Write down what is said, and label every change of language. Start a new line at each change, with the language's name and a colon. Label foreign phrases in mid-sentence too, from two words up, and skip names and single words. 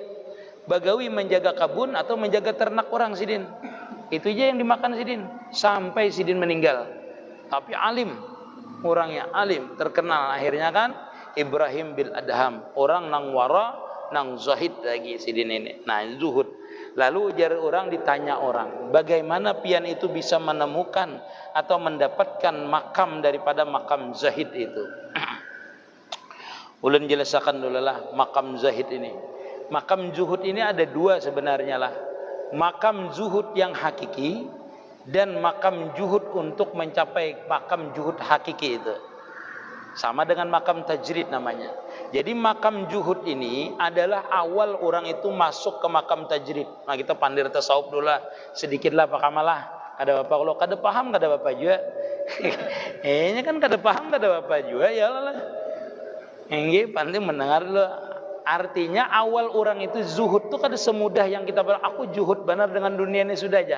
Banjar: Bagawi menjaga kabun atau menjaga ternak orang Sidin. Itu aja yang dimakan Sidin sampai Sidin meninggal. Tapi alim, orangnya alim, terkenal akhirnya kan Ibrahim bin Adham, orang nang wara, nang zahid lagi Sidin ini.
Indonesian: Nah, zuhud.
Banjar: Lalu jar orang ditanya orang, bagaimana pian itu bisa menemukan atau mendapatkan makam daripada makam zahid itu? Ulun jelaskan dulu lah makam zahid ini.
Indonesian: Makam zuhud ini ada 2 sebenarnya lah. Makam zuhud yang hakiki dan makam zuhud untuk mencapai makam zuhud hakiki itu. Sama dengan makam tajrid namanya. Jadi makam zuhud ini adalah awal orang itu masuk ke makam tajrid.
Banjar: Nah, kita pandir tasawuf dulu lah, sedikit lah pakamalah. Ada bapak kalau kada paham kada bapak juga. Ini kan kada paham kada bapak juga ya lah. Ini penting mendengar dulu. Artinya awal orang itu zuhud tuh kada semudah yang kita bilang aku zuhud benar dengan dunia ini sudah aja.